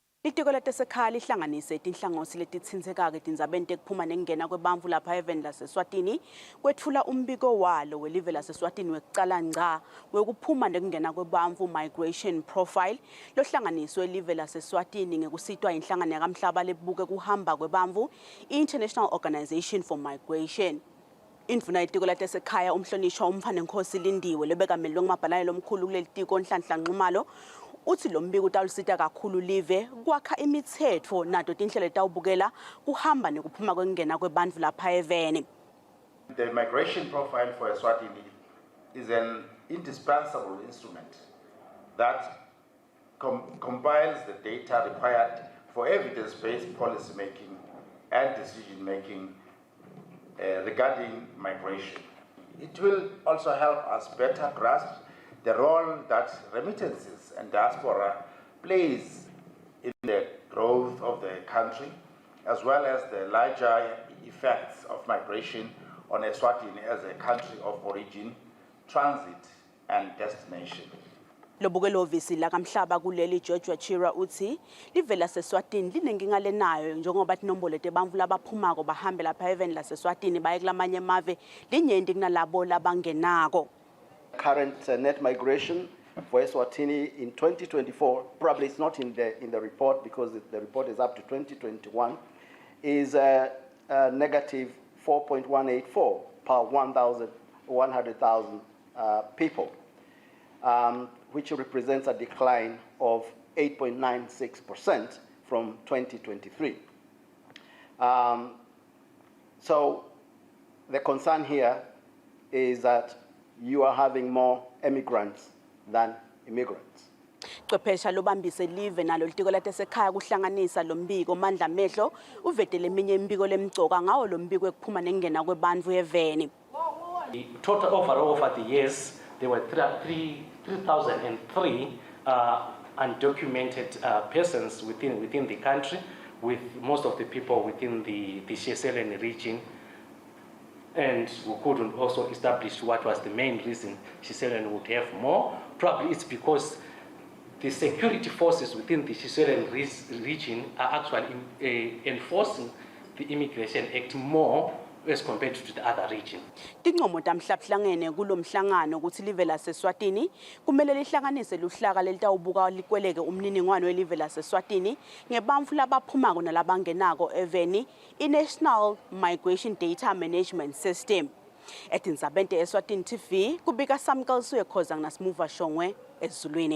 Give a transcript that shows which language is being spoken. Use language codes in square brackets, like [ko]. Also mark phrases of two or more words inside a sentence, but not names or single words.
[ss] Litiko lasekhaya lihlanganise tinhlangosi letitsindzekako etindzabeni tekuphuma nekungena kwebantfu lapha eveni laseSwatini kwetfula umbiko walo welive laseSwatini wekucala ngca wekuphuma nekungena kwebantfu [en] migration profile [ss] lohlanganiswe elive laseSwatini ngekusitwa inhlangano yakamhlaba lebuke kuhamba kwebantfu i- [en] International Organization for Migration. [ss] Indvuna yetiko lasekhaya umhlonishwa umfana Nkosi Lindiwe lebekamele ngumabhalane lomkhulu kuleli tiko Nhlanhla Nxumalo uthi lo mbiko utawulisita kakhulu live kwakha imithetho nato tinhlelo tawubukela kuhamba nekuphuma kwengena kwebantfu lapha eveni. [en] The migration profile for Eswatini is an indispensable instrument that compiles the data required for evidence-based policy making and decision making regarding migration. It will also help us better grasp the role that remittances and diaspora plays in the growth of the country, as well as the larger effects of migration on Eswatini as a country of origin, transit and destination. [ss] Lobukelo visi la kamhlaba kuleli George Wachira uthi live laseSwatini linenkinga lenayo njengoba tinombolo tebantfu labaphumako bahambe lapha eveni laseSwatini baye kulamanye emave linyenti kunalabo labangenako. [en] Current net migration for Eswatini in 2024, probably it's not in the report because the report is up to 2021, is negative 4.184 per 100,000 people, which represents a decline of 8.96% from 2023. So the concern here is that you are having more immigrants than immigrants. [ss] Chwephesha lobambise live nalo litiko lasekhaya kuhlanganisa lo mbiko Mandla Mehlo uvetele eminye imbiko lemgcoka ngawo lo mbiko ekuphuma nekungena kwebantfu eveni. [en] Total overall over the years there were 3,003 undocumented persons within the country, with most of the people within the Kusile region. And we couldn't also establish what was the main reason Kusile would have more. Probably it's because the security forces within the Kusile region are actually enforcing the Immigration Act more as compared to the other region. [ss] Tincomo tamhlahlangene kulomhlangano ukuthi live laseSwatini kumele lihlanganise luhlaka lelitawubuka likweleke umniningwane welive laseSwatini ngebantfu labaphumako nalabangenako eveni i- [en] National Migration Data Management System. [ss] Etindzabeni Eswatini TV kubika Samkalsuye Khoza nginasimuva Shongwe eZulwini.